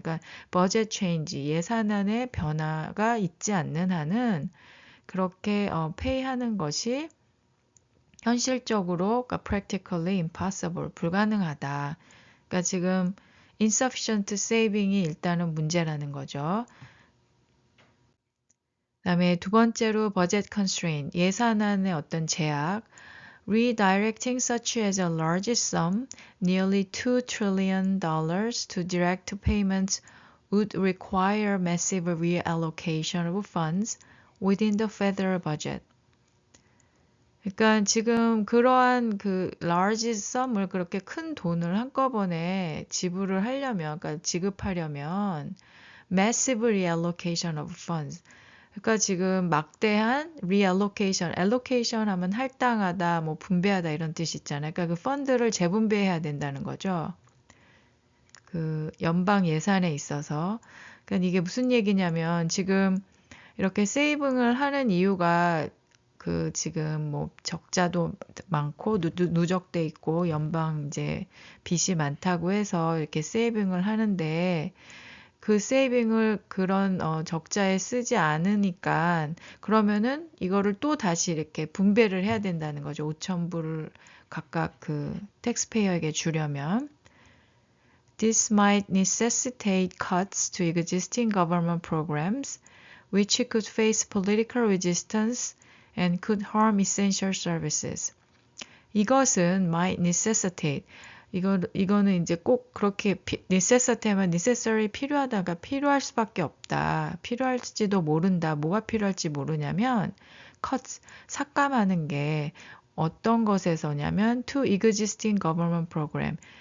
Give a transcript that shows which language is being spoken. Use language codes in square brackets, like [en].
[ko] 그러니까 [en] budget change [ko] 예산안의 변화가 있지 않는 한은 그렇게 페이하는 것이 현실적으로 그러니까 [en] practically impossible [ko] 불가능하다. 그러니까 지금 [en] insufficient saving [ko] 이 일단은 문제라는 거죠. 그다음에 두 번째로 [en] budget constraint, [ko] 예산안의 어떤 제약. [en] Redirecting such as a large sum, nearly $2 trillion to direct payments would require massive reallocation of funds within the federal budget. [ko] 그러니까 지금 그러한 그 [en] large sum [ko] 을 그렇게 큰 돈을 한꺼번에 지불을 하려면, 그러니까 지급하려면 [en] massive reallocation of funds. [ko] 그러니까 지금 막대한 reallocation, allocation 하면 할당하다, 뭐 분배하다 이런 뜻이 있잖아요. 그러니까 그 펀드를 재분배해야 된다는 거죠. 그 연방 예산에 있어서. 그러니까 이게 무슨 얘기냐면 지금 이렇게 세이빙을 하는 이유가 그 지금 뭐 적자도 많고 누적돼 있고 연방 이제 빚이 많다고 해서 이렇게 세이빙을 하는데 그 세이빙을 그런 적자에 쓰지 않으니까 그러면은 이거를 또 다시 이렇게 분배를 해야 된다는 거죠. 5,000불을 각각 그 텍스페이어에게 주려면. [en] This might necessitate cuts to existing government programs, which could face political resistance and could harm essential services. [ko] 이것은 [en] might necessitate. [ko] 이거는 이제 꼭 그렇게 necessitate 하면 necessary 필요하다가 필요할 수밖에 없다. 필요할지도 모른다. 뭐가 필요할지 모르냐면 cut, 삭감하는 게 어떤 것에서냐면 [en] to existing government program.